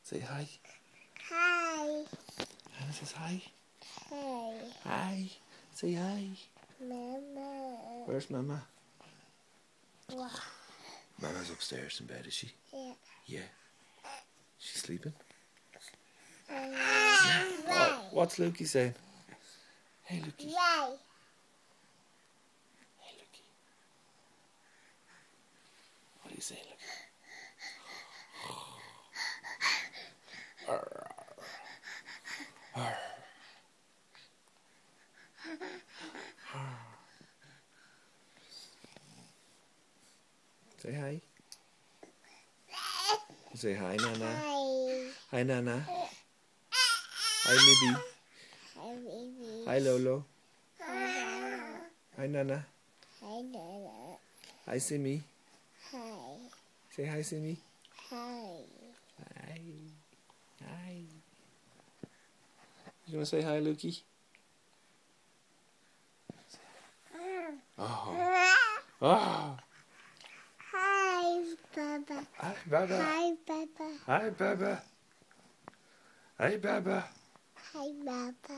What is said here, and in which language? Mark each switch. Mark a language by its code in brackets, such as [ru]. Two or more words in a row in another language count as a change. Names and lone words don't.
[en] hi. Hi. Hannah says hi. Hi. Hi. Say hi. Mama. Where's Mama? What? Mama's upstairs in bed, is she? Yeah. Yeah. She's sleeping? Right. Oh, what's Lukey saying? Hey, Lukey. Right. Hey, Lukey. What are you saying, Lukey? Say hi. Say hi, Nana. Hi. Hi, Nana. Hi, Libby. Hi, baby. Hi, Lolo. Hi, Hi, Nana. Hi, Nana. Hi, Simmy. Hi. Say hi, Simmy. Hi. Hi. Hi. You want to say hi, Lukey? Oh. Oh. Hi, Baba. Hi, Baba. Hi, Baba. Hi, Baba. Hi, Baba. Hi, Baba.